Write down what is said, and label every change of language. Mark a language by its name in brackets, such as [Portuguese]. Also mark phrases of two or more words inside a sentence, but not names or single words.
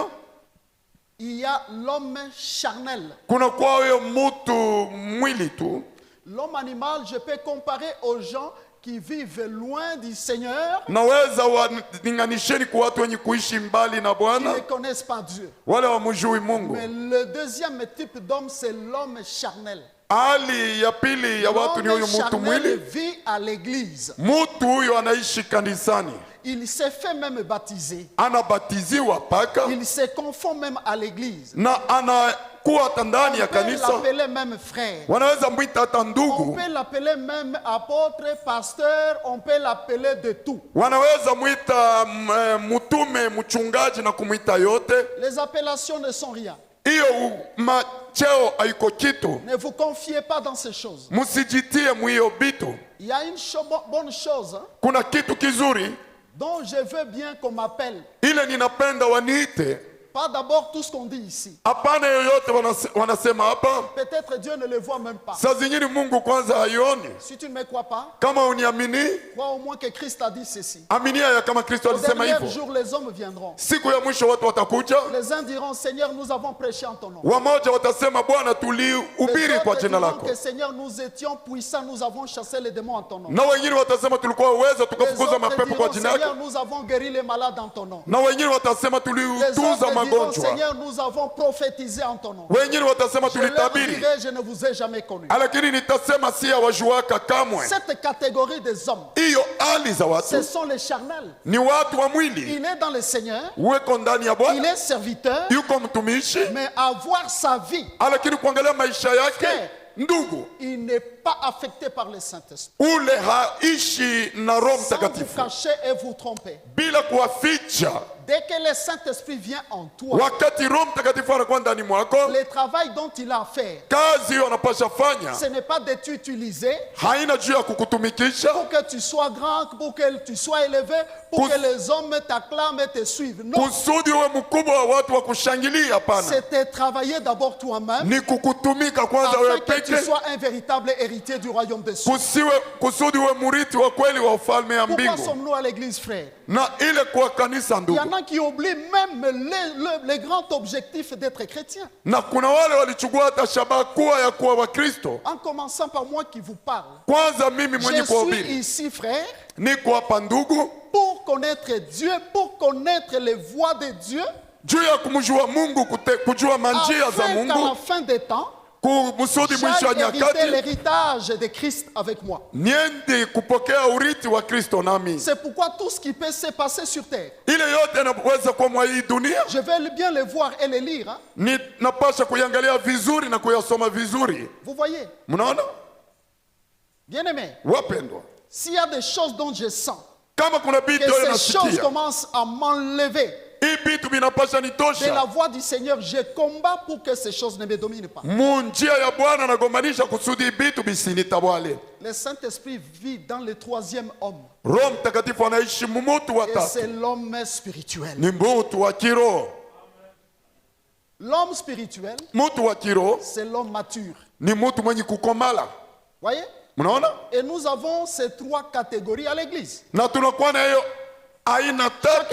[French] Il y a l'homme charnel. [Swahili] Kuna kwa huyo mutu mwili tu. [French] L'homme animal, je peux comparer aux gens qui vivent loin du Seigneur, [Swahili] Naweza walinganisheni kwa watu wenye kuishi mbali na [French] qui [Swahili] Bwana, [French] ne connaissent pas Dieu. [Swahili] wale wamjui Mungu. [French] Mais le deuxième type d'homme, c'est l'homme charnel. [Swahili] Hali ya pili ya watu ni huyo [French] L'homme [Swahili] mutu [French] charnel [Swahili] mwili. [French] vit à l'église. [Swahili] Mutu huyo anaishi kanisani, [French] Il s'est fait même baptiser. [Swahili] anabatiziwa paka [French] Il se confond même à l'église. [Swahili] na anakuwa hata ndani ya [French] On peut [Swahili] kanisa. [French] l'appeler même frère. [Swahili] Wanaweza mwita hata [French] On [Swahili] ndugu, [French] peut l'appeler même apôtre, pasteur, on peut l'appeler de tout. [Swahili] wanaweza mwita mutume, mchungaji na kumwita yote. [French] Les appellations ne sont rien. [Swahili] Hiyo macheo haiko kitu. [French] Ne vous confiez pas dans ces choses. [Swahili] Musijitie mwiyo bitu. [French] Il y a une bonne chose hein, [Swahili] Kuna kitu kizuri [French] dont je veux bien qu'on m'appelle. [Swahili] ile ninapenda waniite. [French] Pas d'abord tout ce qu'on dit ici. [Swahili] Hapana yoyote wanasema hapa. [French] Peut-être Dieu ne le voit même pas. [Swahili] Saa zingine Mungu kwanza haioni. [French] Si tu ne me crois pas, [Swahili] Kama uniamini, [French] crois au moins que Christ a dit ceci. [Swahili] aminia ya kama Kristo [French] Au [Swahili] alisema [French] dernier [Swahili] hivyo. [French] jour, les hommes viendront. [Swahili] Siku ya mwisho watu watakuja, [French] Les uns diront, Seigneur, nous avons prêché en ton nom. [Swahili] wamoja watasema Bwana, [French] Les [Swahili] tulihubiri kwa [French] autres [Swahili] jina [French] diront [Swahili] lako, [French] que Seigneur, nous étions puissants, nous avons chassé les démons en ton nom. [Swahili] na wengine watasema tulikuwa uwezo [French] Les [Swahili] tukafukuza [French] autres [Swahili] mapepo kwa [French] diront, [Swahili] jina [French] Seigneur, [Swahili] lako, [French] nous avons guéri les malades en ton nom. [Swahili] na wengine watasema [French] Les [Swahili] tuliutuza [French] autres diront, [Swahili] magonjwa, [French] Seigneur, nous avons prophétisé en ton nom. [Swahili] wengine watasema [French] Je leur [Swahili] tulitabiri, [French] dirai, je ne vous ai jamais connu. [Swahili] lakini nitasema si hawajuaka kamwe. [French] Cette catégorie des hommes, [Swahili] Hiyo hali za [French] ce [Swahili] watu [French] sont les charnels. [Swahili] ni watu wa mwili, [French] Il est dans le Seigneur, [Swahili] uweko ndani ya [French] il [Swahili] Bwana, [French] est serviteur, [Swahili] yuko mtumishi, [French] mais avoir sa vie, [Swahili] lakini kuangalia maisha yake, [French] Frère. [Swahili] ndugu [French] il n'est pas affecté par le Saint-Esprit. [Swahili] ule haishi na Roho [French] Sans vous [Swahili] Mtakatifu, [French] cacher et vous tromper. [Swahili] bila kuwaficha. [French] Dès que le Saint-Esprit vient en toi, [Swahili] Wakati Roho Mtakatifu anakuwa ndani mwako, [French] le travail dont il a à faire, [Swahili] kazi hiyo anapasha fanya [French] ce n'est pas de t'utiliser [Swahili] haina juu ya kukutumikisha [French] pour que tu sois grand, pour que tu sois élevé, pour [Swahili] Kus- [French] que les hommes t'acclament et te suivent. Non, [Swahili] kusudi uwe mkubwa wa watu wa kushangilia. Hapana, [French] c'est de travailler d'abord toi-même [Swahili] ni kukutumika kwanza wewe [French] afin que tu [Swahili] peke, [French] sois un véritable héritier du royaume des cieux. [Swahili] kusudi uwe murithi wa kweli wa ufalme ya [French] Pourquoi [Swahili] mbingu. [French] sommes-nous à l'église, frère? [Swahili] Na ile kwa kanisa, [French] Il y en [Swahili] ndugu, [French] a qui oublient même les grands objectifs d'être chrétien. [Swahili] na kuna wale walichukua hata shabaha kuwa ya kuwa Wakristo. [French] En commençant par moi qui vous parle. [Swahili] Kwanza mimi mwenye [French] Je suis [Swahili] kuhubiri [French] ici, frère, [Swahili] niko hapa ndugu, [French] pour connaître Dieu, pour connaître les voies de Dieu, [Swahili] juu ya kumjua Mungu, kujua manjia za [French] afin qu'à la [Swahili] Mungu, [French] fin des temps, [Swahili] kusudi mwisho wa [French] j'aille hériter [Swahili] nyakati [French] l'héritage de Christ avec moi. [Swahili] niende kupokea urithi wa Kristo nami. [French] C'est pourquoi tout ce qui peut se passer sur terre, [Swahili] Ile yote inaweza kuwa mwa hii dunia, [French] je vais bien le voir et le lire. Hein. [Swahili] napasha kuiangalia vizuri na kuyasoma vizuri. [French] Vous voyez, [Swahili] Mnaona [French] bien-aimés, [Swahili] wapendwa, [French] s'il y a des choses dont je sens [Swahili] kama kuna [French] que [Swahili] vitu wewe [French] ces choses [Swahili] nasikia [French] commencent à m'enlever, [Swahili] hii vitu vinapasha [French] de la [Swahili] nitosha [French] voix du Seigneur, je combats pour que ces choses ne me dominent pas. [Swahili] munjia ya Bwana nagombanisha kusudi vitu visinitawale. [French] Le Saint-Esprit vit dans le troisième homme. [Swahili] Roho Mtakatifu anaishi mumutu wa [French] Et [Swahili] tatu, [French] c'est l'homme spirituel. [Swahili] ni mutu wa kiroho. [French] L'homme spirituel, [Swahili] Mutu wa kiroho [French] c'est l'homme mature. [Swahili] ni mutu mwenye kukomala. [French] Voyez? [Swahili] Mnaona? [French] Et nous avons ces trois catégories à l'église. [Swahili] Na tunakuwa na hiyo aina tatu